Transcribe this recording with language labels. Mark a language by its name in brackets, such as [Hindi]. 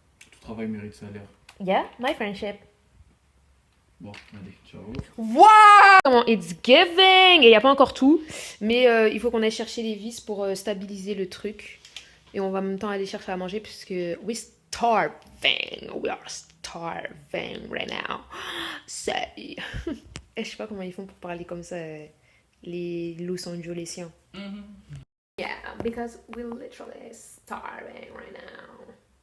[French] Tout travail mérite salaire. [English] Yeah, my friendship. [French] Bon, allez, ciao. [English] Wow! Comment it's giving! [French] Et il n'y a pas encore tout, mais il faut qu'on aille chercher les vis pour stabiliser le truc. Et on va en même temps aller chercher à manger puisque we're starving. [English] We are starving right now. [French] Et je sais pas comment ils font pour parler comme ça, les Los Angelesiens. [English] Yeah, because we're literally starving right now.